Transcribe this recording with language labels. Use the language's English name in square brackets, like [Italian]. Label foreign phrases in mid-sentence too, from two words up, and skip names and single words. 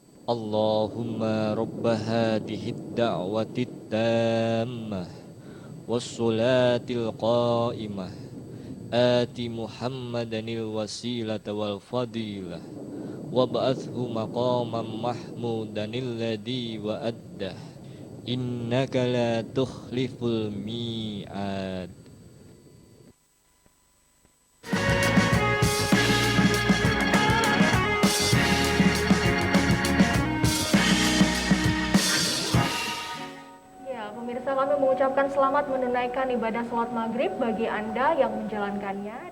[Arabic] اللهم رب هذه الدعوة التامة والصلاة القائمة آت محمدا الوسيلة والفضيلة وابعثه مقاما محمودا الذي وعدته إنك لا تخلف الميعاد. [Indonesian] Pemirsa, kami mengucapkan selamat menunaikan ibadah sholat maghrib bagi Anda yang menjalankannya.